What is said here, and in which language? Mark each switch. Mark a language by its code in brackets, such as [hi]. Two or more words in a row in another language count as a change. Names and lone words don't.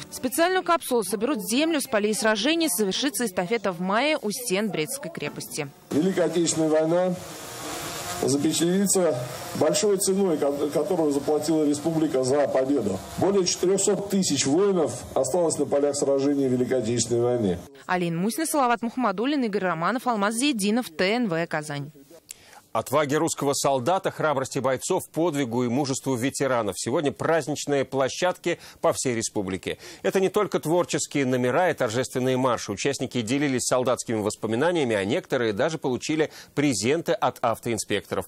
[ru] Специальную капсулу соберут землю с полей сражений. Совершится эстафета в мае у стен Брестской крепости. Великая Отечественная война запечатлится большой ценой, которую заплатила республика за победу. Более 400 тысяч воинов осталось на полях сражений Великой Отечественной войны. Алина Мусина, Салават Мухаммадуллин, Игорь Романов, Алмаз Зиединов, ТНВ «Казань». Отваге русского солдата, храбрости бойцов, подвигу и мужеству ветеранов. Сегодня праздничные площадки по всей республике. Это не только творческие номера и торжественные марши. Участники делились солдатскими воспоминаниями, а некоторые даже получили презенты от автоинспекторов.